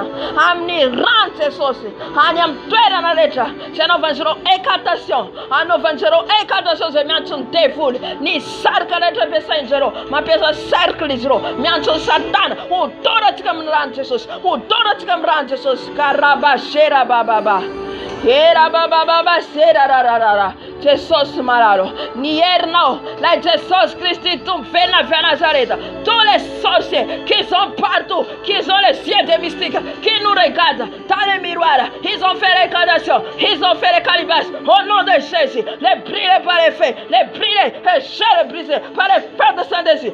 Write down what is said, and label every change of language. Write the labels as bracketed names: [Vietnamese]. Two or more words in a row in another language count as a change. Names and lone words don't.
[Malagasy] Amin'ny rano Jesosy. Any amin'ny toerana rehetra. Izay anaovan'izy ireo écantation. Anaovan'izy ireo écantation izay miantso ny devoly. Ny sarika rehetra ampiasain'izy ireo. Mampiasa cercle izy ireo. Miantso ny satana. Hodora atsika amin'ny rano Jesosy. Hodora atsika amin'ny rano Jesosy. Karabashera bababa. Era bababa sera rarara. Jesus malalo. Ni herinao. [French] La Jesus Christ tombe vena vers Nazareth. Tous les sorciers qui sont partout, qui ont les yeux de mystique, qui nous regardent dans les miroirs, ils ont fait les candations, ils ont fait les calibasses. Au nom de Jésus, les brûler par les feux, les brûler, les chairs brisées par les feux de sang de Jésus,